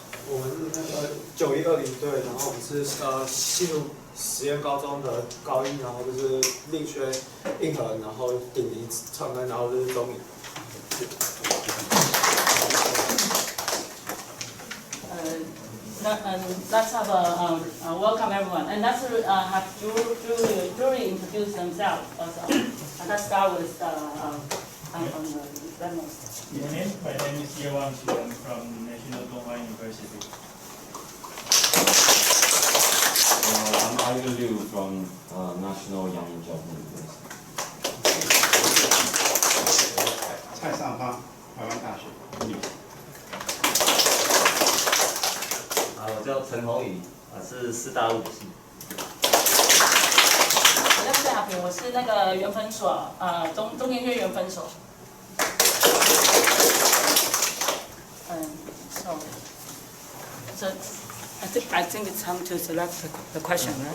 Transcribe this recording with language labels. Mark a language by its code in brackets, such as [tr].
[zh] 我们是那个9120队，然后我们是新竹实验高中的高一，然后就是力学硬核，然后顶离长庚，然后就是中影。 [en] Let's have a welcome everyone, and let's have Julie introduce themselves also. Let's start with on the Reynolds. My name is Yewang Xu. I'm from National Donghua University. I'm Ivan Liu from National Yang University. [zh] 蔡尚芳，台湾大学物理。我叫陈宏宇，是师大物理系。我叫夏平，我是那个原分所，中研院原分所。 [en] So I think it's time to select the question, right?